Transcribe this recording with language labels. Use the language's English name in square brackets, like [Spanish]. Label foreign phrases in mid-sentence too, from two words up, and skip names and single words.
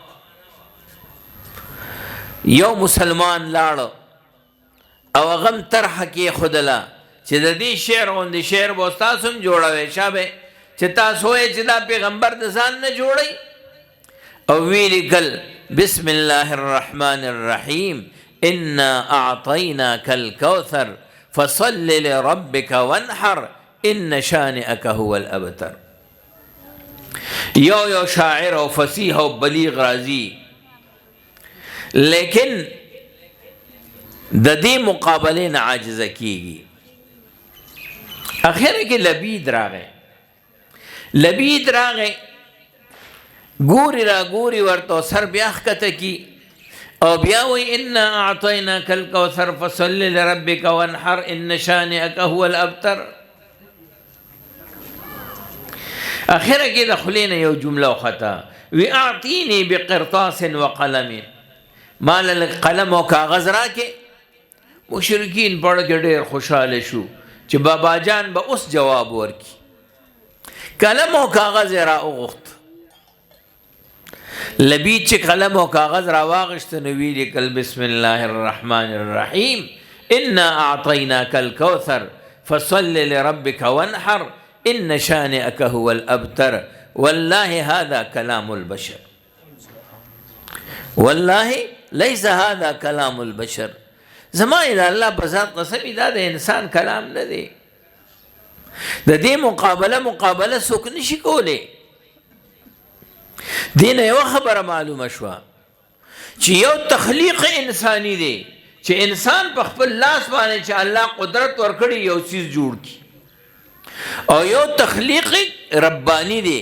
[Pashto] یو مسلمان لاړه او هغه هم طرحه کېښودله چې د دې شعر غوندې شعر به تاسو هم جوړوئ، شابه چې تاسو وایئ چې دا پیغمبر د ځان نه جوړئ. او وی لیکل [Arabic] بسم الله الرحمن الرحیم انا اعطیناک الکوثر فصل لربک وانحر ان شانئک هو الابتر. [Pashto] یو شاعر او فصیح او بلیغ راضی، لیکن د دې مقابله نه عاجزه کیږي. اخر کې لبید راغی ګوري را ګوري ورته سر بیا ښکته کی او بیا وی [Arabic] انا اعطیناک الکوثر فصل لربک وانحر ان شانئک هو الابتر. [Pashto] اخر کې د خولې نه یو جمله وخته وی [Arabic] اعطینی بقرطاس وقلم، [Pashto] مال قلم او کاغذ راکې. مشرکین پړ کې ډېر خوشاله شو چې بابا جان به اوس جواب ورکي. قلم او کاغذ را وغوښت، لبید چې قلم او کاغذ را واغشت نو وی لیکل [Arabic] بسم الله الرحمن الرحیم انا اعطیناک الکوثر فصل لربک وانحر ان شانئک هو الابتر. والله هذا كلام البشر، والله ليس هذا كلام البشر. [Pashto] زمانه دا الله په ذات قسم دا د انسان کلام نه دی. د دې مقابله څوک نشي کولی. دې نه یوه خبره معلومه شوه چې یو تخلیق انسانی دی چې انسان په خپل لاس باندې چې الله قدرت ورکړي یو څیز جوړ کړي، او یو تخلیق ربانی دی.